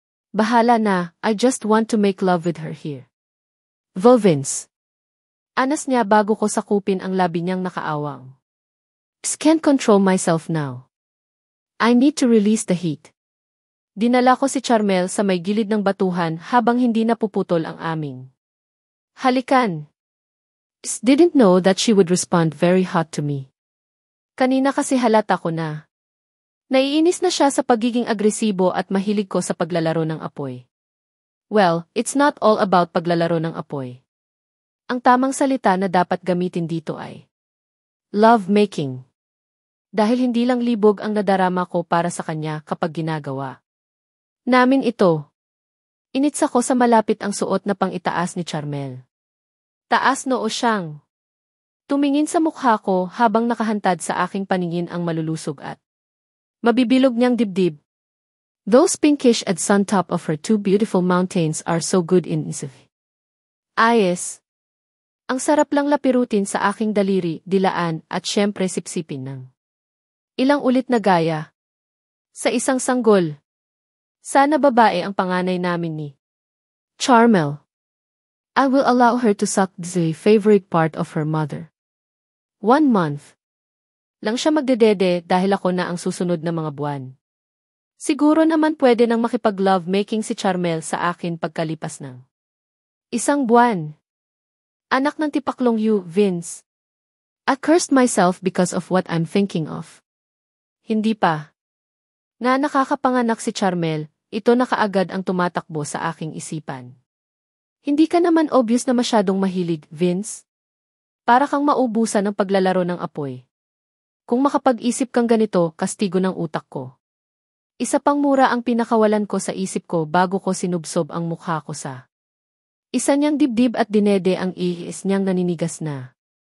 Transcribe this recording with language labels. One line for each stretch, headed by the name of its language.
Filipino: Bahala na,
English: I just want to make love with her here. Vince.
Filipino: Anas niya bago ko sakupin ang labi niyang nakaawang.
English: Can't control myself now. I need to release the heat.
Filipino: Dinala ko si Charmel sa may gilid ng batuhan habang hindi napuputol ang aming halikan.
English: Didn't know that she would respond very hot to me.
Filipino: Kanina kasi halata ko na. Naiinis na siya sa pagiging agresibo at mahilig ko sa paglalaro ng apoy.
English: Well, it's not all about
Filipino: paglalaro ng apoy. Ang tamang salita na dapat gamitin dito ay love making. Dahil hindi lang libog ang nadarama ko para sa kanya kapag ginagawa namin ito. Initsa ko sa malapit ang suot na pang-itaas ni Charmel. Taas noo siyang tumingin sa mukha ko habang nakahantad sa aking paningin ang malulusog at mabibilog niyang dibdib.
English: Those pinkish at sun top of her two beautiful mountains are so good in ayes.
Filipino: Ang sarap lang lapirutin sa aking daliri, dilaan at syempre sipsipin ng ilang ulit na gaya. Sa isang sanggol. Sana babae ang panganay namin ni Charmel.
English: I will allow her to suck the favorite part of her mother. 1 month.
Filipino: Lang siya magdedede dahil ako na ang susunod na mga buwan. Siguro naman pwede nang makipag-love making si Charmel sa akin pagkalipas ng 1 buwan. Anak ng tipaklong you, Vince.
English: I cursed myself because of what I'm thinking of.
Filipino: Hindi pa. Nga nakakapanganak si Charmel, ito na kaagad ang tumatakbo sa aking isipan. Hindi ka naman obvious na masyadong mahilig, Vince. Para kang maubusan ng paglalaro ng apoy. Kung makapag-isip kang ganito, kastigo ng utak ko. Isa pang mura ang pinakawalan ko sa isip ko bago ko sinubsob ang mukha ko sa isa niyang dibdib at dinede ang ihis niyang naninigas na.